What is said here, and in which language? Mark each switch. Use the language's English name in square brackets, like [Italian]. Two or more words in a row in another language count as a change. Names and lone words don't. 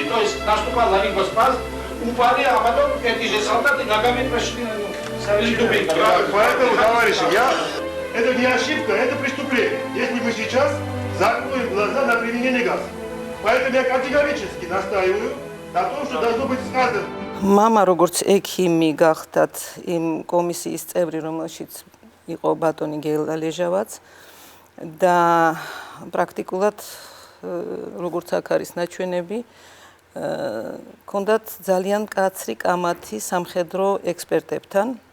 [Russian] То есть наступал ларингоспаз, упали, а потом эти же солдаты ногами прошли на ступеньки. Поэтому, товарищи, это не ошибка, это преступление. Если мы сейчас закроем глаза на применение газа. Поэтому я категорически настаиваю на том, что должно быть сказано. Мама, [Georgian] როგორც ექიმი გახდათ იმ კომისიის წევრი, რომელშიც იყო ბატონი გელა ლეჟავაც და პრაქტიკულად როგორც აქ არის ნაჩვენები, ქონდათ ძალიან კაცრი კამათი სამხედრო ექსპერტებთან,